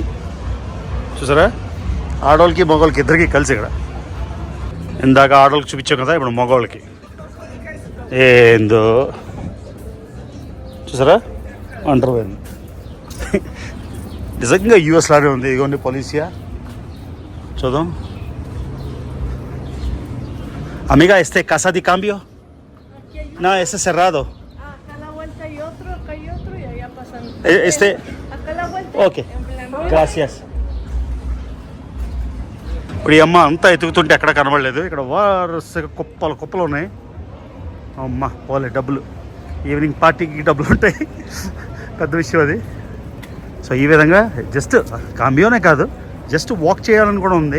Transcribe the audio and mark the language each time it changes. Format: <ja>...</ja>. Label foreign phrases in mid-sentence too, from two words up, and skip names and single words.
<te>చూసారా, ఆడవాళ్ళకి మగవాళ్ళకి ఇద్దరికి కలిసి ఇక్కడ. ఇందాక ఆడవాళ్ళకి చూపించాం కదా, ఇప్పుడు మగవాళ్ళకి. ఏందో చూసారా, అండర్వేర్ నిజంగా యూఎస్ లానే ఉంది. ఇదిగోండి పోలీసియా. చూద్దాం.</te> <es>Amiga, Casa de Cambio. No, ese es cerrado. Acá a la vuelta hay otro, acá hay otro y allá pasan. Acá a la vuelta. Okay. Gracias.</es> <te>ఇప్పుడు ఈ అమ్మ అంతా ఎతుకుతుంటే ఎక్కడ కనబడలేదు. ఇక్కడ వరుసగా కుప్పలు ఉన్నాయి. అమ్మ పోలే, డబ్బులు</te> <en>evening party</en> <te>డబ్బులు ఉంటాయి. పెద్ద విషయం అది. సో ఈ విధంగా జస్ట్ కాంబియోనే కాదు, జస్ట్ వాక్ చేయాలని కూడా ఉంది.</te>